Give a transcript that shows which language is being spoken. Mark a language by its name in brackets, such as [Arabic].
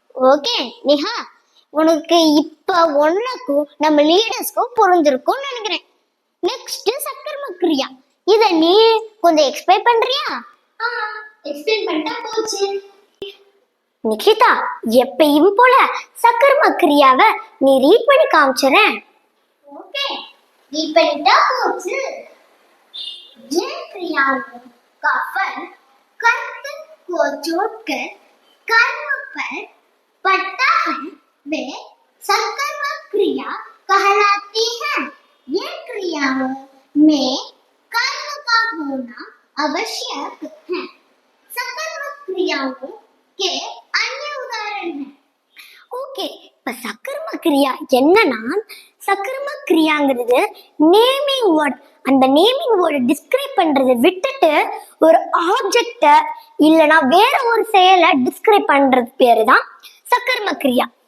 [Tamil] Okay Niha, உனக்கு இப்ப ஒன்னுக்கும் நம்ம லீடர்ஸ்க்கும் புரிஞ்சிருக்கும்னு நினைக்கிறேன். நெக்ஸ்ட் சக்கர்ம கிரியா, இத நீ கொஞ்சம் எக்ஸ்பிளைன் பண்றியா? எக்ஸ்பிளைன் பண்ணிட்டா போச்சு. நிகிதா, எப்பயும் போல சக்கர்ம கிரியாவை நீ ரீட் பண்ணி காமிச்சறேன். [Hindi] ओके दीपनिता [Tamil] போச்சு. [Hindi] जिन क्रियाओं का फल कर्म को जोड़कर कर्म पर पड़ता है वे सकर्म क्रिया कहलाती हैं. ये क्रियाओं में कर्म का होना आवश्यक है. सकर्म क्रियाओं के अन्य उदाहरण हैं. [Tamil] ஓகே, இப்ப சக்கர்ம கிரியா என்னன்னா, சக்கர்ம கிரியாங்கிறது நேமிங் வேர்ட். அந்த நேமிங் வேர்டை டிஸ்கிரைப் பண்றதை விட்டுட்டு ஒரு ஆப்ஜெக்ட இல்லைன்னா வேற ஒரு செயலை டிஸ்கிரைப் பண்றது பேரு தான் சக்கர்ம கிரியா.